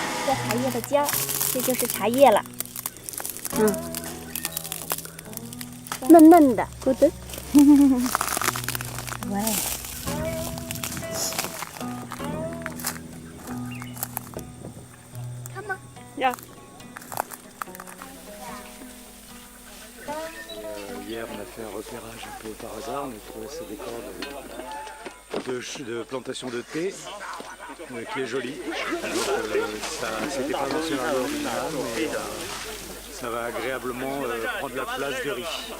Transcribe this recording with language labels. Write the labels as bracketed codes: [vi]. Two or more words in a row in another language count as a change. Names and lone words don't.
[zh] 个茶叶的尖儿，这就是茶叶了。嫩嫩的，good。喂。看吗？呀。 [fr] Hier, on a fait un repérage un peu par hasard. On a trouvé ce décor de plantation de thé qui est joli. C'était pas dans le scénario original, mais ça va agréablement prendre la place de riz.